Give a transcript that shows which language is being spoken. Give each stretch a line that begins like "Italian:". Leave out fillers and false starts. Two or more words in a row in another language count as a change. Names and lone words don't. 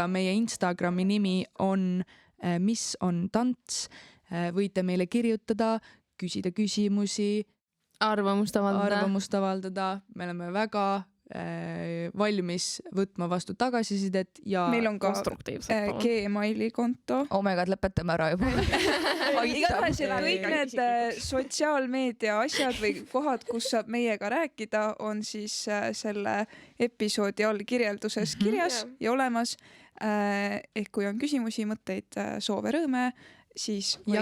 Estonian: Meie Instagrami nimi on Mis on tants. Võite meile kirjutada, küsida küsimusi, arvamust avaldada. Me oleme väga valmis võtma vastu tagasisidet ja meil on ka Gmaili konto.
English: Oh my god,
Estonian: lõpetame ära juba. Igatahes, et kõik need sotsiaalmeedia asjad või kohad, kus saab meiega rääkida, on siis selle episoodi all kirjelduses kirjas ja olemas. Ehk kui on küsimusi, mõtteid, soove, rõõme, siis võib